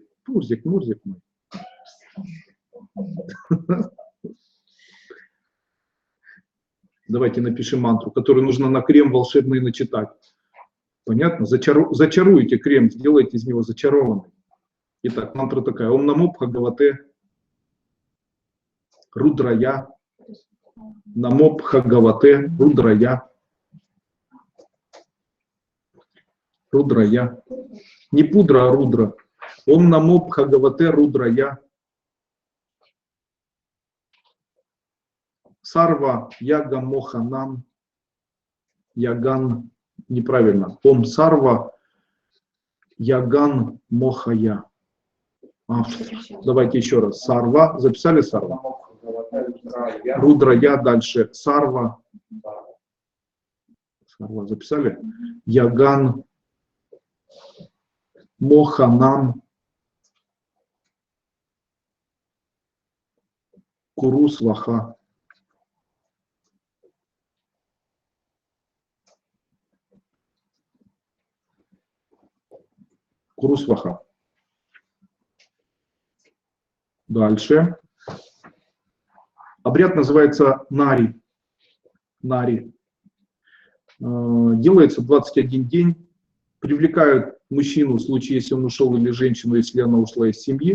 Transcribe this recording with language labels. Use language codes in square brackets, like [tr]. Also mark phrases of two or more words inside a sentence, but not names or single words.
[ru] Мурзик, Мурзик мой. Давайте напишем мантру, которую нужно на крем волшебный начитать. Понятно? Зачаруйте крем, сделайте из него зачарованный. Итак, мантра такая. [sa] ॐ नमो भगवते रुद्राय. नमो भगवते रुद्राय. Рудрая. [ru] Не пудра, а рудра. [sa] ॐ नमो भगवते रुद्राय. सर्व जग मोहनम्. Яган. [ru] Неправильно. [sa] ॐ सर्व जगन् मोहय. [ru] Давайте еще раз. Сарва. Записали сарва? Рудрая. Дальше. [sa] Сарва. Сарва. Записали? जगन् मोहनम्. कुरु स्वाहा. कुरु स्वाहा. [ru] Дальше. Обряд называется нари. Нари. Делается 21 день. Привлекают мужчину в случае, если он ушел, или женщину, если она ушла из семьи.